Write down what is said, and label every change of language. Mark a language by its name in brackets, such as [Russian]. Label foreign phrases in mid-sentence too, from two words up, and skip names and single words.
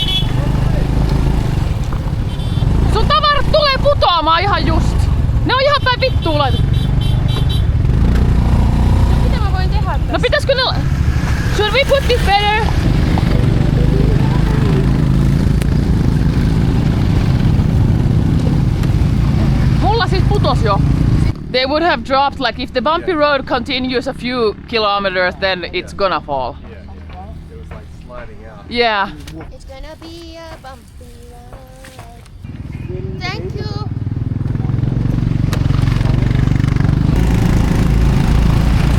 [Finnish] Sun tavarat tulee putoamaan ihan just. Ne on ihan päin vittuun laitettu. Mitä mä voin tehdä tässä? No pitäisikö ne... [English] Should we put this better? [Finnish] Mulla siis putos jo. [English] They would have dropped, like if the bumpy road continues a few kilometers, then it's gonna fall. it was like sliding out. Yeah. It's gonna be a bumpy ride. Thank you.